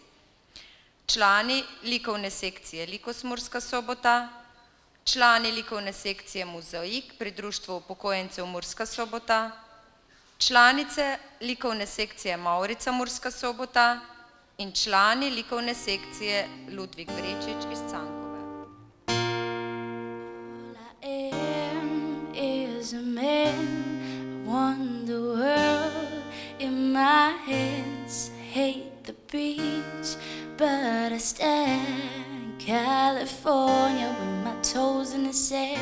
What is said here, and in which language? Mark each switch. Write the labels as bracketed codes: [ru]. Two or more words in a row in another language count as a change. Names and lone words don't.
[sl] Člani likovne sekcije Likos Murska Sobota, člani likovne sekcije Mozaik pri Društvu upokojencev Murska Sobota, članice likovne sekcije Mavrica Murska Sobota in člani likovne sekcije Ludvik Vrečič iz Cankove. [en] But I stand California with my toes in the sand.